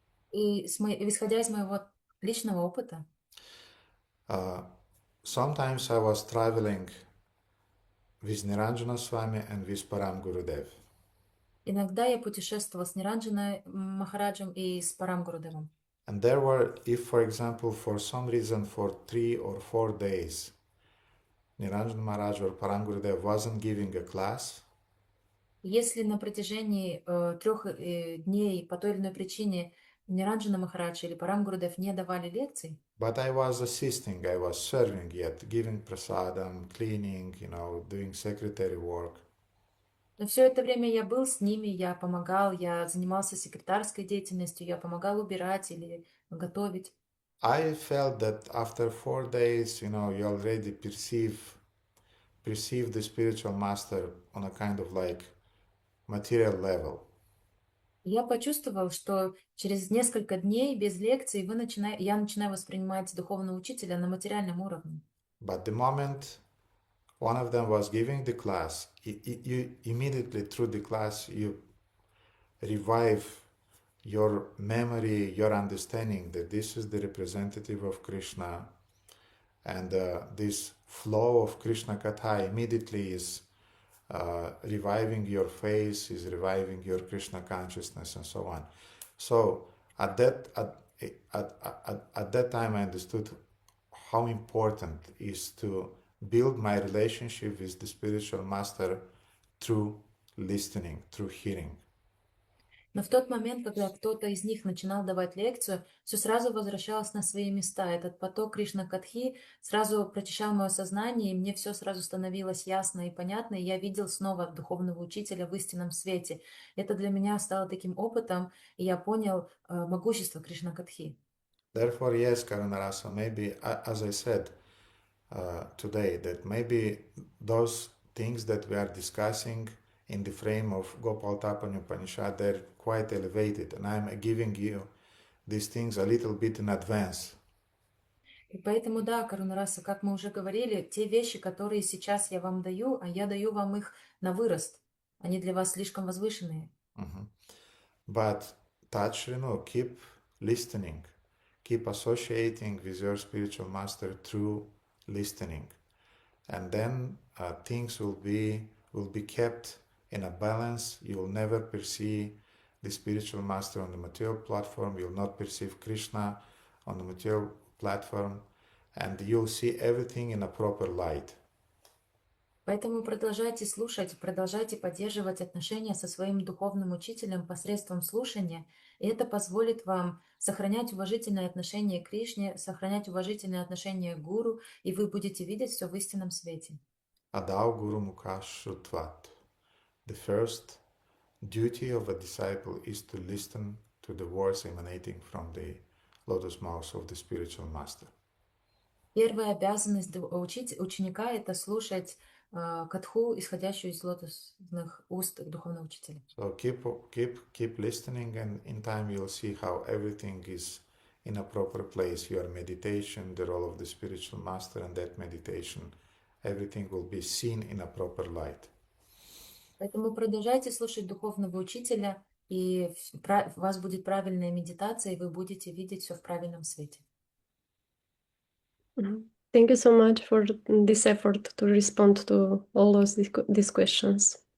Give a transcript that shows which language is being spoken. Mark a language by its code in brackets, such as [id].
[ru] И исходя из моего личного опыта, [en] sometimes I was traveling with Niranjana Swami and with Param Gurudev. [ru] иногда я путешествовала с Ниранджаной Махараджем и с Парам Гурудевом. [en] And there were, if for example, for some reason, for 3 or 4 days, Niranjana Maharaj or Param Gurudev wasn't giving a class, [ru] если на протяжении 3 дней по той или иной причине Ниранджана Махарадж или Парам Гурудев не давали лекций, [en] but I was assisting, I was serving yet, giving prasadam, cleaning, doing secretary work. [ru] но все это время я был с ними, я помогал, я занимался секретарской деятельностью, я помогал убирать или готовить. [en] I felt that after 4 days, you already perceive the spiritual master on a kind of like material level. [ru] Я почувствовал, что через несколько дней без лекций я начинаю воспринимать духовного учителя на материальном уровне. [en] But the moment one of them was giving the class. You immediately through the class you revive your memory, your understanding that this is the representative of Krishna, and this flow of Krishna Katha immediately is reviving your face, is reviving your Krishna consciousness, and so on. So at that time I understood how important is to build my relationship with the spiritual master through listening, through hearing. [ru] Но в тот момент, когда кто-то из них начинал давать лекцию, все сразу возвращалось на свои места. Этот поток Кришна Катхи сразу прочищал мое сознание, и мне все сразу становилось ясно и понятно, и я видел снова духовного учителя в истинном свете. Это для меня стало таким опытом, и я понял могущество Кришна Катхи. [en] Therefore, yes, Karunarasa, maybe, as I said today, that maybe those things that we are discussing in the frame of Gopalatapani Upanishad, they're quite elevated, and I'm giving you these things a little bit in advance. [ru] И поэтому, да, Карунараса, как мы уже говорили, те вещи, которые сейчас я вам даю, а я даю вам их на вырост. Они для вас слишком возвышенные. [en] But touch, keep listening. Keep associating with your spiritual master through listening. And then things will be kept in a balance. You will never perceive the spiritual master on the material platform. You will not perceive Krishna on the material platform. And you'll see everything in a proper light. [ru] Поэтому продолжайте слушать, продолжайте поддерживать отношения со своим духовным учителем посредством слушания, и это позволит вам сохранять уважительное отношение к Кришне, сохранять уважительное отношение к гуру, и вы будете видеть все в истинном свете. [sa] Adau Guru Mukashutvat. [en] The first duty of a disciple is to listen to the words emanating from the lotus mouth of the spiritual master. [ru] Первая обязанность ученика – это слушать катху, исходящую из лотосных уст духовного учителя. [en] So keep listening, and in time you'll see how everything is in a proper place. Your meditation, the role of the spiritual master, and that meditation, everything will be seen in a proper light. [ru] Поэтому продолжайте слушать духовного учителя, и у вас будет правильная медитация, и вы будете видеть все в правильном свете. [en] Thank you so much for this effort to respond to all these questions.